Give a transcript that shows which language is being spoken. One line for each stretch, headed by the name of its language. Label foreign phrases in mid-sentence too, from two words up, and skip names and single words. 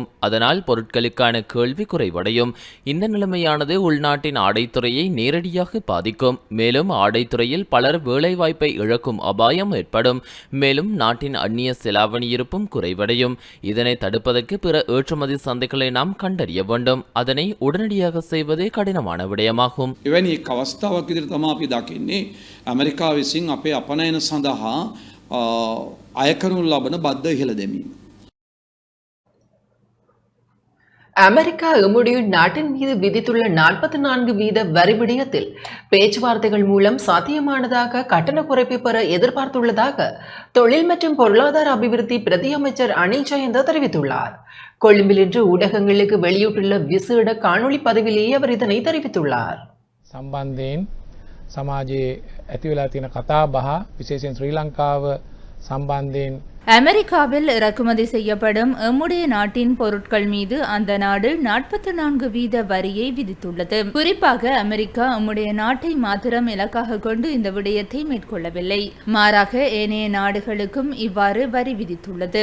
Tamil: அதனால் பொருட்களுக்கான கேள்வி குறைவடையும். இந்த நிலைமையானது உள்நாட்டின் ஆடைத்துறையை நேரடியாக பாதிக்கும். மேலும் ஆடைத்துறையில் பலர் வேலைவாய்ப்பை இழக்கும் அபாயம் ஏற்படும். மேலும் நாட்டின் அந்நிய செலாவணி இருப்பும் குறைவடையும். இதனை தடுப்பதற்கு பிற ஏற்றுமதி சந்தைகளை நாம் கண்டறிய வேண்டும். அதனை உடனடியாக செய்வதே கடினமான விடயமாகும்.
Sinhala: එවැනි එක් අවස්ථාවක් විදිහට තමයි අපි දකින්නේ ඇමරිකාව විසින් අපේ අපනයන සඳහා අය කරනු ලබන බද්ධ ඉහළ දැමීම.
Tamil: அமெரிக்கா எம்முடைய நாட்டின் மீது விதித்துள்ள 44% வரி விடயத்தில் பேச்சுவார்த்தைகள் மூலம் சாத்தியமானதாக கட்டண குறைப்பை பெற எதிர்பார்த்துள்ளதாக தொழில் மற்றும் பொருளாதார அபிவிருத்தி பிரதி அமைச்சர் அனில் ஜெயந்த தெரிவித்துள்ளார். கொழும்பில் இன்று ஊடகங்களுக்கு வெளியிட்டுள்ள விசேட காணொளி பதிவிலேயே அவர் இதனை தெரிவித்துள்ளார்.
Sinhala: සම්බන්ධයෙන් සමාජයේ ඇති වෙලා තියෙන කතා බහ විශේෂයෙන් ශ්‍රී ලංකාව සම්බන්ධයෙන්
Tamil: அமெரிக்காவில் இறக்குமதி செய்யப்படும் எம்முடைய நாட்டின் பொருட்கள் மீது அந்த நாடு 44% வரியை விதித்துள்ளது. குறிப்பாக அமெரிக்கா எம்முடைய நாட்டை மாத்திரம் இலக்காக கொண்டு இந்த விடயத்தை மேற்கொள்ளவில்லை. மாறாக ஏனைய நாடுகளுக்கும் இவ்வாறு வரி விதித்துள்ளது.